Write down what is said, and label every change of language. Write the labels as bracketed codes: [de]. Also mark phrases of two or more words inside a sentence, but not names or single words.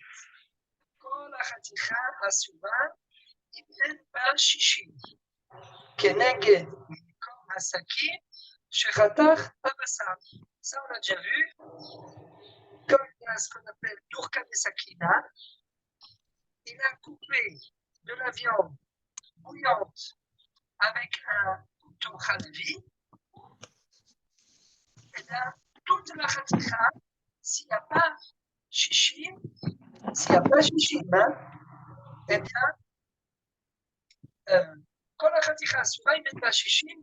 [he] כל החתיכה אסורה, אם אין בה 60. כנגד מקום הסכין, שחתך הבשר. [fr] Ça, on a déjà vu. Comme il y a ce qu'on appelle [arc] דוחקא דסכינא, [fr] il a coupé de la viande bouillante avec un couteau khalavi. Et là, toute la khatikha, s'il n'y a pas shishim, eh bien, quand la khatikha souvent il met pas shishim,